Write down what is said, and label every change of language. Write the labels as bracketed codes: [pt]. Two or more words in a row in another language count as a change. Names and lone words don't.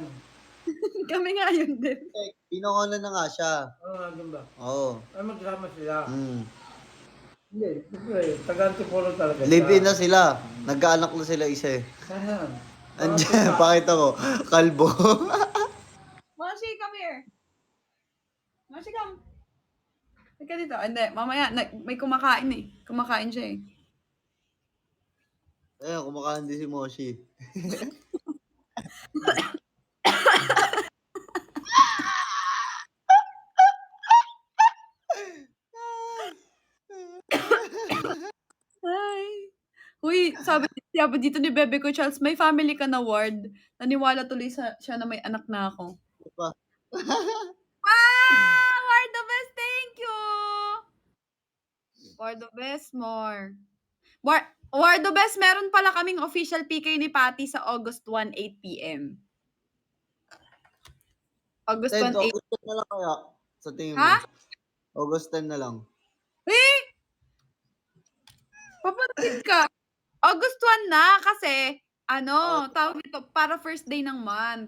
[tl] Kami nga yun din. Eh, pinangonan na nga siya. Ano nga din ba? Oo. Ay, magkasama sila. Mm. Hindi, taga-Antipolo talaga. Live-in na sila. Nagkaanak na sila isa eh. Saan? Andiyan, pakita ko. Kalbo. Moshi, [en] come here. Moshi, come. [tl] Halika dito. Hindi, mamaya, may kumakain eh. Kumakain siya eh. Ayun, kumakain din si Moshi. Hi. Uy, sabi dito ni Bebe ko, Charles, may family ka na, Ward. Naniwala tuloy siya na may anak na ako. Diba? [en] Wow! Ward the best, thank you! Ward the best, more. Ward the best, [tl] meron pala kaming official PK ni Patty sa August 1, 8 p.m. August 1, 8. August 10 na lang kaya. Sa tingin mo. Ha? August 10 na lang. Eh! Papansin ka. August 1 na kasi, tawag nito, para [en] first day [tl] ng month.